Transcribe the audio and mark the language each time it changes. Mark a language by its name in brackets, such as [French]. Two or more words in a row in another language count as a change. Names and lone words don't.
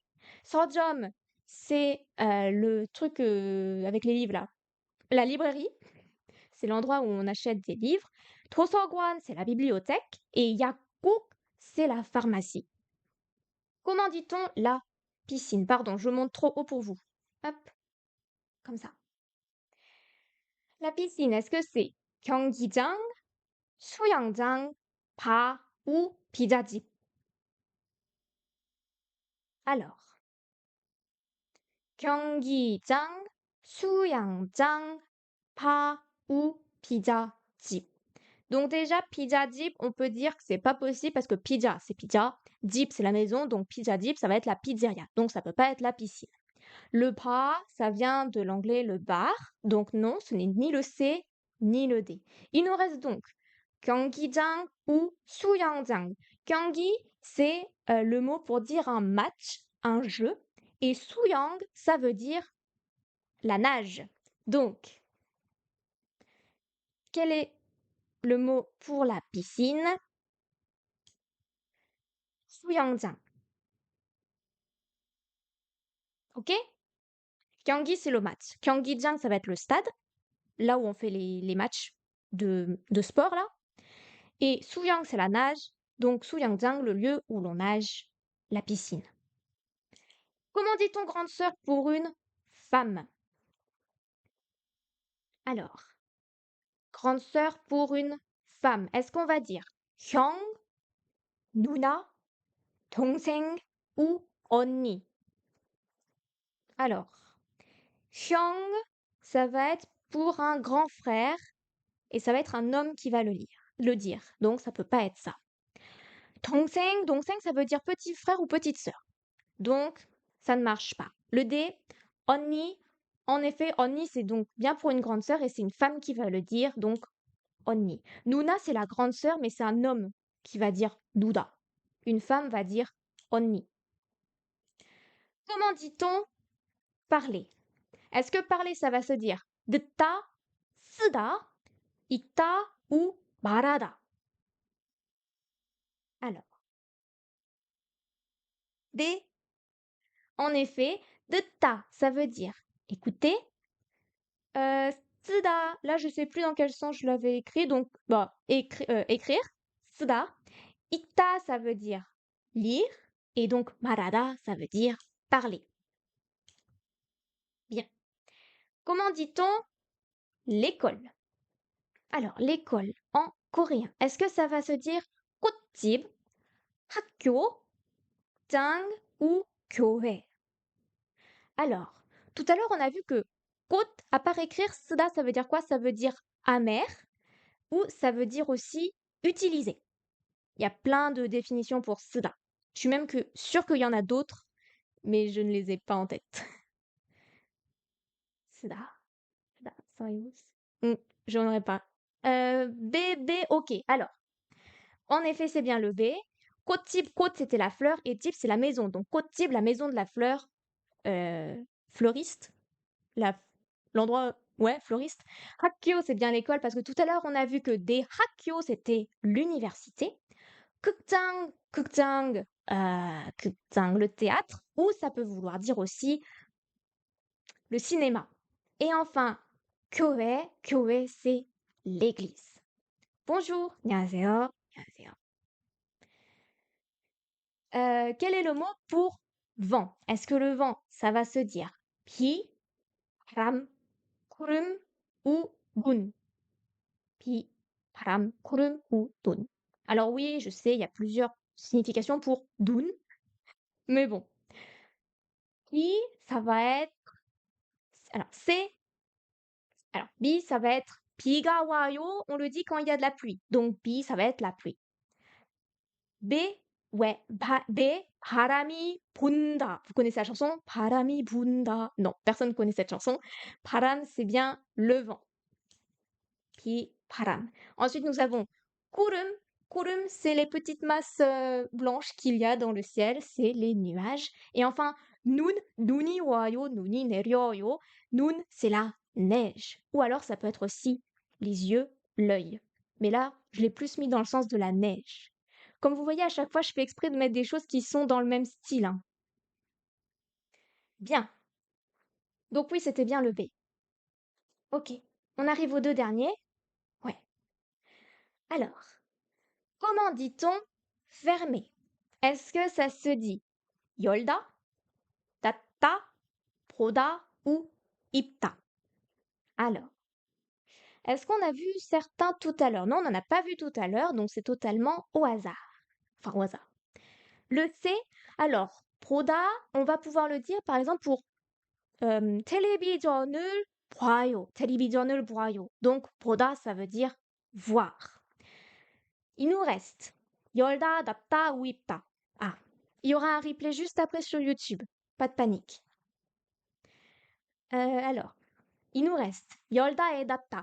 [French] 서점, c'est le truc avec les livres là, la librairie, c'est l'endroit où on achète des livres. 도서관, c'est la bibliothèque, et 약국, c'est la pharmacie. Comment dit-on la piscine? Pardon, je monte trop haut pour vous. Hop, comme ça. La piscine, est-ce que c'est [Korean] 경기장, 수영장, 바 [French] ou 피자집? Alors, [Korean] 경기장, 수영장, 바 [French] ou 피자집? Donc déjà, pizzadip, on peut dire que c'est pas possible parce que pizza, c'est pizza, dip, c'est la maison, donc pizzadip, ça va être la pizzeria, donc ça peut pas être la piscine. Le bras, ça vient de l'anglais le bar, donc non, ce n'est ni le C ni le D. Il nous reste donc 경기장 ou 수영장. 경기, c'est le mot pour dire un match, un jeu, et 수영, ça veut dire la nage. Donc, quel est le mot pour la piscine? 수영장. Ok? 경기, c'est le match. 경기장, ça va être le stade, là où on fait les matchs de sport, là. Et 수영, c'est la nage. Donc 수영장, le lieu où l'on nage, la piscine. Comment dit-on grande sœur pour une femme? Alors, grande sœur pour une femme. Est-ce qu'on va dire [Korean] 형, 누나, 동생 [French] ou 언니? Alors, 형, ça va être pour un grand frère et ça va être un homme qui va le dire. Donc ça peut pas être ça. [Korean] 동생, 동생, [French] ça veut dire petit frère ou petite sœur. Donc, ça ne marche pas. Le D, 언니, en effet, 언니, c'est donc bien pour une grande sœur et c'est une femme qui va le dire, donc 언니. 누나, c'est la grande sœur, mais c'est un homme qui va dire 누나. Une femme va dire 언니. Comment dit-on parler? Est-ce que parler, ça va se dire [Korean] 듣다, 쓰다, 읽다 [French] ou 말하다? Alors, D, en effet, 듣다, ça veut dire écouter. 쓰다, là, je sais plus dans quel sens je l'avais écrit, donc, bah, écrire, 쓰다. 읽다, ça veut dire lire, et donc 말하다, ça veut dire parler. Bien. Comment dit-on l'école? Alors, l'école en coréen, est-ce que ça va se dire [Korean] 꽃집, 학교, 장 [French] ou 교회? Alors, tout à l'heure, on a vu que 꽃, à part écrire, 쓰다, ça veut dire quoi? Ça veut dire amer, ou ça veut dire aussi utiliser. Il y a plein de définitions pour 쓰다. Je suis même sûre qu'il y en a d'autres, mais je ne les ai pas en tête. [Korean] 쓰다, 쓰다, [French] soyuz. J'en aurais pas. B, B, ok. Alors, en effet, c'est bien le B. [Korean] 꽃집, 꽃, [French] c'était la fleur, et type, c'est la maison. Donc, 꽃집, la maison de la fleur, fleuriste. La, l'endroit, ouais, fleuriste. 학교, c'est bien l'école, parce que tout à l'heure, on a vu que des 학교, c'était l'université. [Korean] 극장, 극장, 극장, [French] le théâtre, ou ça peut vouloir dire aussi le cinéma. Et enfin, [Korean] 교회, 교회, [French] c'est l'église. Bonjour, [Korean] 안녕하세요, 안녕하세요. [French] Quel est le mot pour vent? Est-ce que le vent, ça va se dire [Korean] 비, 바람, 구름 [French] ou 눈? [Korean] 비, 바람, 구름 [French] ou 눈? Alors oui, je sais, il y a plusieurs significations pour dun, mais bon. Bi, ça va être alors c'est alors bi, ça va être [Korean] 비가 와요, [French] on le dit quand il y a de la pluie. Donc bi, ça va être la pluie. B, ouais, [Korean] B, 바람이 분다. [French] Vous connaissez la chanson? [Korean] 바람이 분다. [French] Non, personne ne connaît cette chanson. 바람, c'est bien le vent. 바람. Ensuite, nous avons 구름. 구름, c'est les petites masses blanches qu'il y a dans le ciel, c'est les nuages. Et enfin, [Korean] 눈, 눈이 와요, 눈이 내려요. [French] 눈, c'est la neige. Ou alors, ça peut être aussi les yeux, l'œil. Mais là, je l'ai plus mis dans le sens de la neige. Comme vous voyez, à chaque fois, je fais exprès de mettre des choses qui sont dans le même style, hein. Bien. Donc oui, c'était bien le B. Ok. On arrive aux deux derniers. Ouais. Alors, comment dit-on fermé? Est-ce que ça se dit [Korean] 열다, 닫다, 보다 [French] ou 입다? Alors, est-ce qu'on a vu certains tout à l'heure? Non, on n'en a pas vu tout à l'heure, donc c'est totalement au hasard. Enfin, au hasard. Le C, alors, 보다, on va pouvoir le dire par exemple pour [Korean] 텔레비전을 봐요. 텔레비전을 봐요. [French] Donc, 보다, ça veut dire voir. Il nous reste [Korean] 열다, 닫다 [French] ou 입다. Ah, il y aura un replay juste après sur YouTube. Pas de panique. Alors, il nous reste 열다 et 닫다.